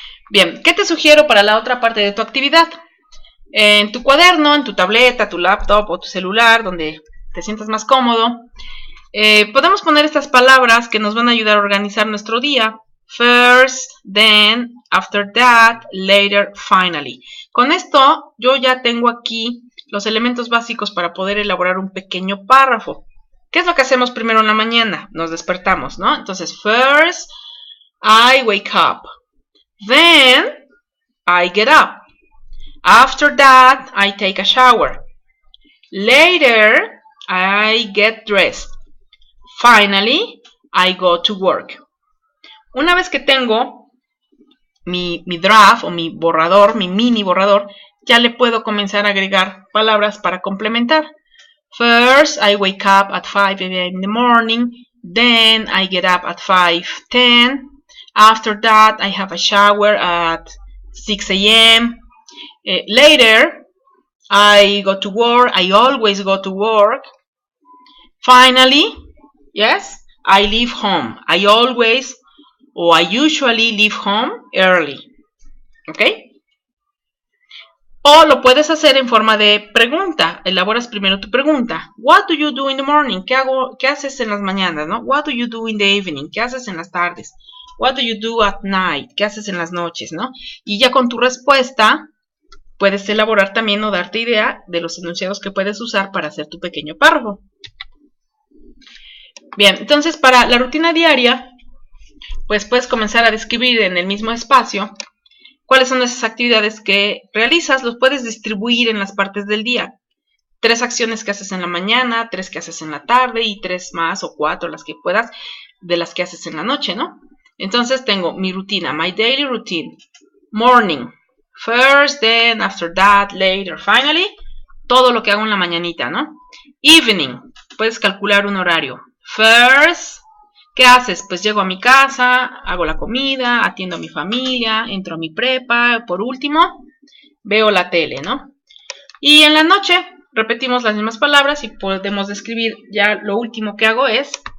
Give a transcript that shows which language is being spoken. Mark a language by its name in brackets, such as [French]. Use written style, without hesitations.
[Spanish] Bien, ¿qué te sugiero para la otra parte de tu actividad? En tu cuaderno, en tu tableta, tu laptop o tu celular, donde te sientas más cómodo, podemos poner estas palabras que nos van a ayudar a organizar nuestro día. [English] First, then, after that, later, finally. [Spanish] Con esto yo ya tengo aquí los elementos básicos para poder elaborar un pequeño párrafo. ¿Qué es lo que hacemos primero en la mañana? Nos despertamos, ¿no? [English] Entonces, first, I wake up. Then, I get up. After that, I take a shower. Later, I get dressed. Finally, I go to work. [Spanish] Una vez que tengo mi draft o mi borrador, mi mini borrador, ya le puedo comenzar a agregar palabras para complementar. [English] First, I wake up at 5 a.m. in the morning. Then, I get up at 5:10. After that, I have a shower at 6 a.m. Later, I go to work. I always go to work. Finally, yes, I leave home. I always or I usually leave home early. [Spanish] ¿Ok? O lo puedes hacer en forma de pregunta. Elaboras primero tu pregunta. [English] What do you do in the morning? [Spanish] ¿Qué haces en las mañanas? ¿No? [English] What do you do in the evening? [Spanish] ¿Qué haces en las tardes? [English] What do you do at night? [Spanish] ¿Qué haces en las noches? ¿No? Y ya con tu respuesta puedes elaborar también o darte idea de los enunciados que puedes usar para hacer tu pequeño párrafo. Bien, entonces para la rutina diaria, pues puedes comenzar a describir en el mismo espacio cuáles son esas actividades que realizas. Los puedes distribuir en las partes del día. 3 acciones que haces en la mañana, 3 que haces en la tarde y 3 más o 4 las que puedas de las que haces en la noche, ¿no? Entonces tengo mi rutina, [English] my daily routine. Morning, first, then, after that, later, finally. [Spanish] Todo lo que hago en la mañanita, ¿no? Evening, puedes calcular un horario. First, ¿qué haces? Pues llego a mi casa, hago la comida, atiendo a mi familia, entro a mi prepa. Por último, veo la tele, ¿no? Y en la noche repetimos las mismas palabras y podemos describir. Ya lo último que hago es